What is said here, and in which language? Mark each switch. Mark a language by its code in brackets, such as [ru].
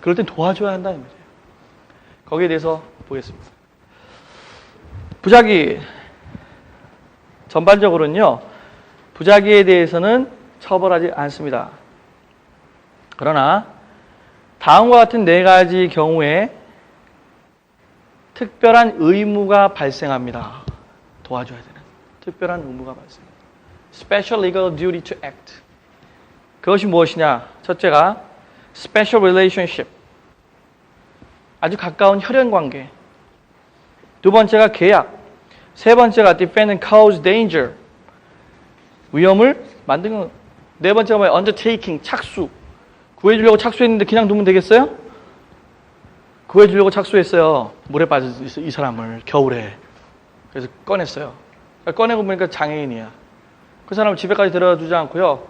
[ko] 그럴 땐 도와줘야 한다는 말이에요. 거기에 대해서 보겠습니다. 부작위. 전반적으로는요. 부작위에 대해서는 처벌하지 않습니다. 그러나 다음과 같은 4가지 경우에 특별한 의무가 발생합니다. 도와줘야 되는 특별한 의무가 발생합니다. [en] Special legal duty to act. [ko] 그것이 무엇이냐? 첫째가 special relationship. 아주 가까운 혈연관계. 두 번째가 계약. 세 번째가 [en] defend and cause danger. [ko] 위험을 만드는 것. 네 번째가 뭐예요? undertaking, 착수. 구해주려고 착수했는데 그냥 두면 되겠어요? 구해주려고 착수했어요. 물에 빠져 이 사람을 겨울에. 그래서 꺼냈어요. 꺼내고 보니까 장애인이야. 그 사람을 집에까지 데려다 주지 않고요.